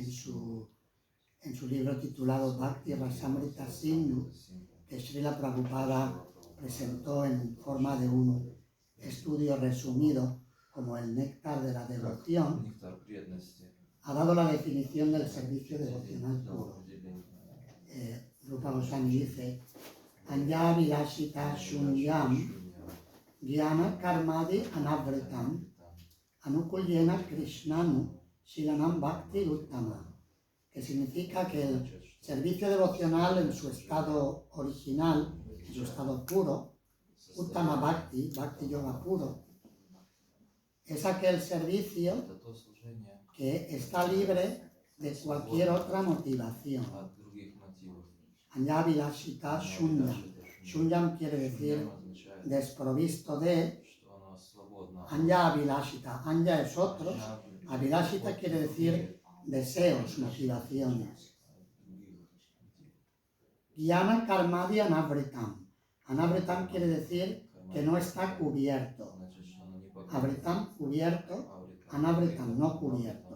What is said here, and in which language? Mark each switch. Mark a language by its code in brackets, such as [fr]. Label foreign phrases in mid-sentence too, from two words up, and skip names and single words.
[es] su libro titulado Bhakti Rasamrita Sindhu, que Srila Prabhupada presentó en forma de un estudio resumido como el néctar de la devoción, ha dado la definición del servicio devocional puro. Rupa Goswami dice: [sa] Anya Vilashita Shunyam Gyana Karmadi Anavritam Anukulyena Krishnanu Shilanam Bhakti Uttama, [es] que significa que el servicio devocional en su estado original, en su estado puro, [sa] Uttama Bhakti, [es] Bhakti Yoga puro, es aquel servicio que está libre de cualquier otra motivación. [sa] Anya Vilashita Shunyam. [es] Shunyam quiere decir desprovisto de. [sa] Anya Vilashita. [es] Anya es otros. Avilashita quiere decir deseos, motivaciones. [sa] Gyana Karmadi Anavritam. [es] Anavritam quiere decir que no está cubierto. Avritam, cubierto. Anavritam, no cubierto.